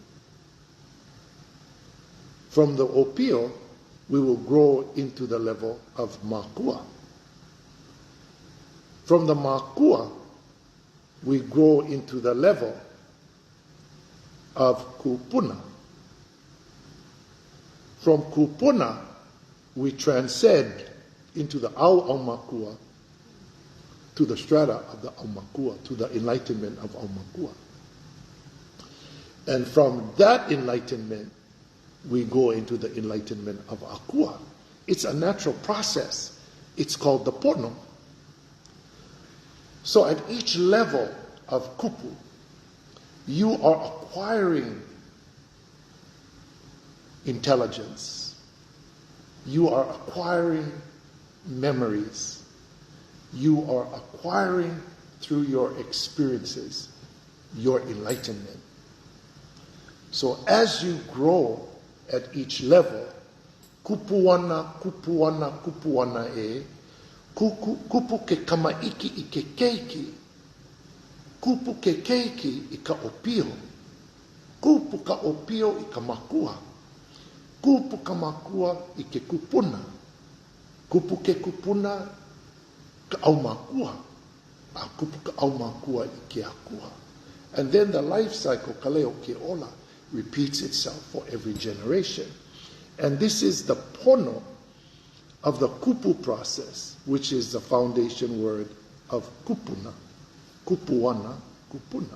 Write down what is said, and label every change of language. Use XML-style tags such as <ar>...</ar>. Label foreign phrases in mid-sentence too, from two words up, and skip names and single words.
<en>From the opio, we will grow into the level of makua. From the makua, we grow into the level of Kūpuna. From Kūpuna, we transcend into the au-au-makua, to the strata of the au-makua, to the enlightenment of au-makua. And from that enlightenment, we go into the enlightenment of akua. It's a natural process. It's called the PONO. So at each level of kupu, you are acquiring intelligence. You are acquiring memories. You are acquiring through your experiences your enlightenment. So as you grow at each level,</en> <haw>kupuana, kupuana, kupuana kupu ke kamaiki I ke keiki, kupu ke keiki I ka opio, kupu ka opio I ka makua, kupu ka makua I ke kupuna, kupu ke kupuna ka au makua, a kupu ka au makua I ke akua.</haw> <en>And then the life cycle,</en> <haw>kaleo ke ola,</haw> <en>repeats itself for every generation. And this is the pono of the kupu process, which is the foundation word of kupuna, kupuana, kupuna.</en>